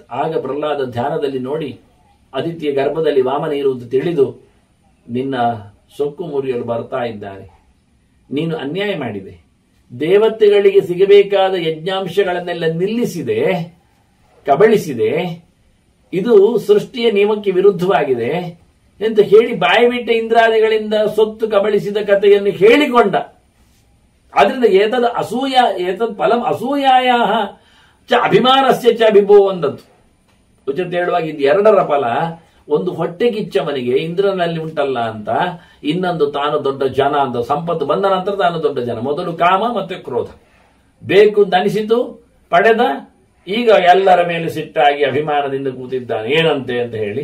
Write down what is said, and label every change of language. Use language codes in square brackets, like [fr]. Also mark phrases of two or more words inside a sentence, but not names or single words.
[kn] ಆಗ ಪ್ರಹ್ಲಾದ ಧ್ಯಾನದಲ್ಲಿ ನೋಡಿ ಅದಿತಿಯ ಗರ್ಭದಲ್ಲಿ ವಾಮನ ಇರುವುದು ತಿಳಿದು, ನಿನ್ನ ಸೊಕ್ಕು ಮುರಿಯಲು ಬರ್ತಾ ಇದ್ದಾನೆ, ನೀನು ಅನ್ಯಾಯ ಮಾಡಿದೆ, ದೇವತೆಗಳಿಗೆ ಸಿಗಬೇಕಾದ ಯಜ್ಞಾಂಶಗಳನ್ನೆಲ್ಲ ನಿಲ್ಲಿಸಿದೆ, ಕಬಳಿಸಿದೆ, ಇದು ಸೃಷ್ಟಿಯ ನಿಯಮಕ್ಕೆ ವಿರುದ್ಧವಾಗಿದೆ ಅಂತ ಹೇಳಿ ಬಾಯಿ ಬಿಟ್ಟ ಇಂದ್ರಾದಿಗಳಿಂದ ಸೊತ್ತು ಕಬಳಿಸಿದ ಕಥೆಯನ್ನು ಹೇಳಿಕೊಂಡ. [sa] ಆದ್ರಿಂದ ಏತದ್ ಫಲಂ ಅಸೂಯಾಯ ಚ ಅಭಿಮಾನಸ್ಯ ಚ ಅಭಿಭೋ ಅಂದದ್ದು. [kn] ಉಚಿತ ಹೇಳುವಾಗ ಇದು ಎರಡರ ಫಲ, ಒಂದು ಹೊಟ್ಟೆಗಿಚ್ಚವನಿಗೆ ಇಂದ್ರನಲ್ಲಿ ಉಂಟಲ್ಲ ಅಂತ, ಇನ್ನೊಂದು ತಾನು ದೊಡ್ಡ ಜನ ಅಂತ. ಸಂಪತ್ತು ಬಂದ ನಂತರ ತಾನು ದೊಡ್ಡ ಜನ. ಮೊದಲು ಕಾಮ ಮತ್ತೆ ಕ್ರೋಧ ಬೇಕು ಅನಿಸಿತು, ಪಡೆದ, ಈಗ ಎಲ್ಲರ ಮೇಲೆ ಸಿಟ್ಟಾಗಿ ಅಭಿಮಾನದಿಂದ ಕೂತಿದ್ದಾನೆ ಏನಂತೆ ಅಂತ ಹೇಳಿ.